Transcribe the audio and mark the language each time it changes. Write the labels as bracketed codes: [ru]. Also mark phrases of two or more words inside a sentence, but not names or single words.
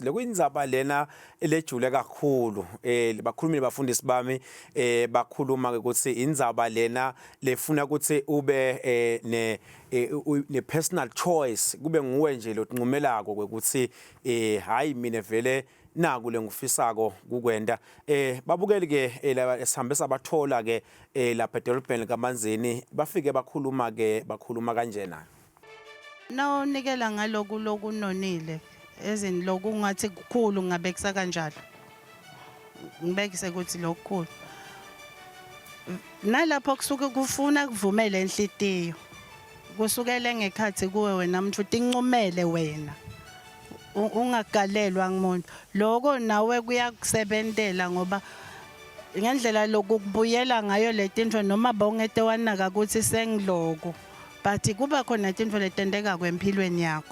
[ss] lekuyindzaba lena elejule kakhulu bakhulumile bafundisi bami bakhuluma ukuthi indzaba lena lefuna ukuthi ube ne [en] personal choice [ss] kube nguwe nje lotinqumelako ukuthi hayi mina vele naku lengufisako kukwenda babukeli ke sihambe sabathola ke lapha edolobheni kaManzini bafike bakhuluma kanjena no nikela ngaloku lokunonile ezini lokungathi kukhulu ngabekisa kanjalo ngibekise ukuthi lokukhulu nalapho kusuke kufuna kuvumele enhlitiyo kusukela ngekhathi kuwe wena mntu utinqumele wena ungagalelwa ngumuntu lokho nawe kuyakusebentela ngoba ngendlela lokubuyela ngayo letinto noma bongete wanaka ukuthi sengiloko but kuba khona izinto letendeka kwempilweni yakho